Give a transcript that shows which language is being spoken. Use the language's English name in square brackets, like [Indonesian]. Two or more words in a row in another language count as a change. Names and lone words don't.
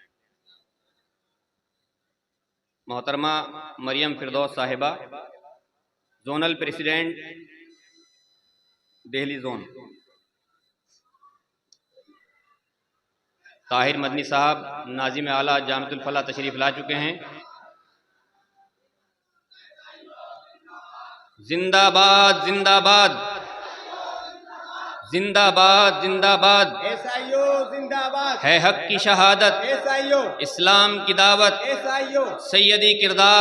[Urdu] محترمہ مریم فردوس صاحبہ, زونل پریزیڈنٹ دہلی زون. طاہر مدنی صاحب ناظم اعلیٰ جامعۃ الفلاح تشریف لا چکے ہیں. زندہ باد زندہ باد زندہ باد زندہ باد. ایس آئی او زندہ باد. ہے حق کی شہادت, ایس آئی او. اسلام کی دعوت, ایس آئی او. سیدی کردار,